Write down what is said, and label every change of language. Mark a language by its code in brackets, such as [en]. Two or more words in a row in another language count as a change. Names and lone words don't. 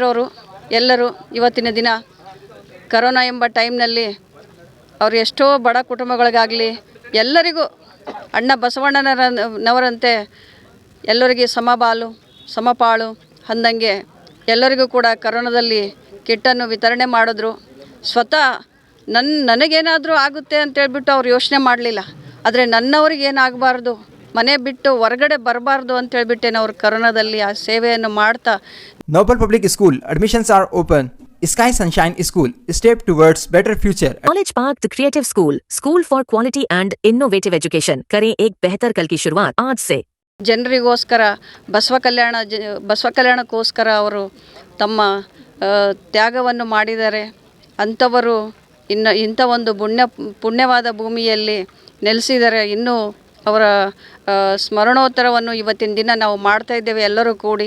[kn] ಅವರು ಎಲ್ಲರೂ ಇವತ್ತಿನ ದಿನ ಕರೋನಾ ಎಂಬ ಟೈಮ್ನಲ್ಲಿ ಅವರು ಎಷ್ಟೋ ಬಡ ಕುಟುಂಬಗಳಿಗಾಗಲಿ ಎಲ್ಲರಿಗೂ ಅಣ್ಣ ಬಸವಣ್ಣನವರಂತೆ ಎಲ್ಲರಿಗೆ ಸಮಬಾಳು ಸಮಪಾಳು ಅಂದಂಗೆ ಎಲ್ಲರಿಗೂ ಕೂಡ ಕರೋನಾದಲ್ಲಿ ಕಿಟ್ಟನ್ನು ವಿತರಣೆ ಮಾಡಿದ್ರು. ಸ್ವತಃ ನನಗೇನಾದರೂ ಆಗುತ್ತೆ ಅಂತೇಳ್ಬಿಟ್ಟು ಅವ್ರು ಯೋಚನೆ ಮಾಡಲಿಲ್ಲ. ಆದರೆ ನನ್ನವ್ರಿಗೆ ಏನಾಗಬಾರ್ದು, ಮನೆ ಬಿಟ್ಟು ಹೊರಗಡೆ ಬರಬಾರ್ದು ಅಂತೇಳ್ಬಿಟ್ಟೇನೆ ಅವರು ಕರೋನಾದಲ್ಲಿ ಆ ಸೇವೆಯನ್ನು ಮಾಡ್ತಾ. [en] Noble Public School admissions are open. Sky Sunshine School, step towards better future. College Park The Creative School for quality and innovative education. [hi] करें एक बेहतर कल की शुरुआत आज से. [kn] ಜನರಿಗೋಸ್ಕರ ಬಸವ ಕಲ್ಯಾಣಕ್ಕೋಸ್ಕರ ಅವರು ತಮ್ಮ ತ್ಯಾಗವನ್ನು ಮಾಡಿದ್ದಾರೆ. ಅಂಥವರು ಇಂಥ ಒಂದು ಪುಣ್ಯವಾದ ಭೂಮಿಯಲ್ಲಿ ನೆಲೆಸಿದ್ದಾರೆ. ಇನ್ನೂ ಅವರ ಸ್ಮರಣೋತ್ತರವನ್ನು ಇವತ್ತಿನ ದಿನ ನಾವು ಮಾಡ್ತಾ ಇದ್ದೇವೆ ಎಲ್ಲರೂ ಕೂಡಿ.